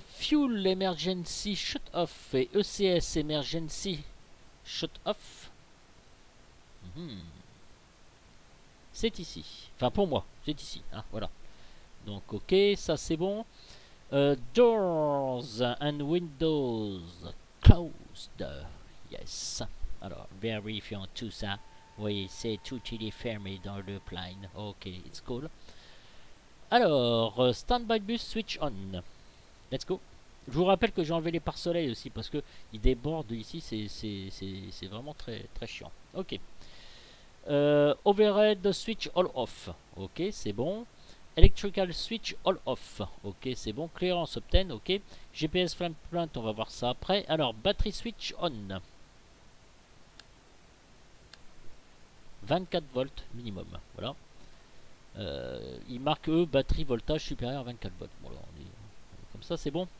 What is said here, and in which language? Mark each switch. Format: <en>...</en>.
<en>Fuel emergency shut off et ECS emergency shut off.</en> <fr>C'est ici. Enfin pour moi, c'est ici. Hein, voilà. Donc ok, ça c'est bon.</fr> <en>Doors and windows closed. Yes.</en> <fr>Alors, vérifions tout ça. Oui, c'est tout il est fermé dans le plane.</fr> <en>Ok, it's cool.</en> <fr>Alors,</fr> <en>standby bus switch on. Let's go.</en> <fr>Je vous rappelle que j'ai enlevé les pare-soleil aussi parce que ils débordent ici. C'est vraiment très, très chiant. Ok.</fr> <en>Overhead switch all off.</en> <fr>Ok, c'est bon.</fr> <en>Electrical switch all off.</en> <fr>Ok, c'est bon.</fr> <en>Clearance obtain.</en> <fr>Ok. GPS flame plant, on va voir ça après. Alors,</fr> <en>battery switch on.</en> <fr>24 volts minimum. Voilà. Ils marquent eux batterie voltage supérieur à 24 volts. Bon, alors, on est comme ça, c'est bon.</fr>